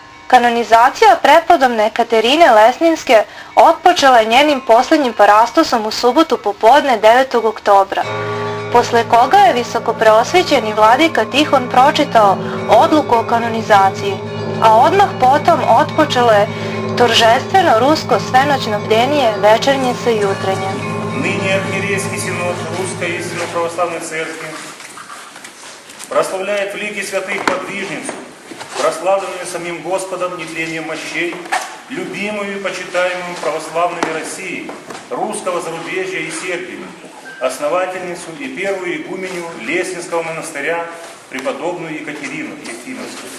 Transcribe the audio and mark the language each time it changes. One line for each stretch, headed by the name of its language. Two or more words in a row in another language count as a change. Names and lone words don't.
Serbian: Kanonizacija prepodobne Katerine Lesninske otpočela je njenim posljednjim parastosom u subotu popodne 9. oktobra, posle koga je visokopreosvećeni vladika Tihon pročitao odluku o kanonizaciji, a odmah potom otpočelo je торжествено rusko svenoćno bdenije večernjice i jutrenje.
Russian: Ныне архиерейский синод Русской истинно православной церкви прославляет в лике святых подвижницу, прославленную самим Господом нетлением мощей, любимую и почитаемую православными России, русского зарубежья и Сербии, основательницу и первую игуменю Леснинского монастыря, преподобную Екатерину Ефимовскую.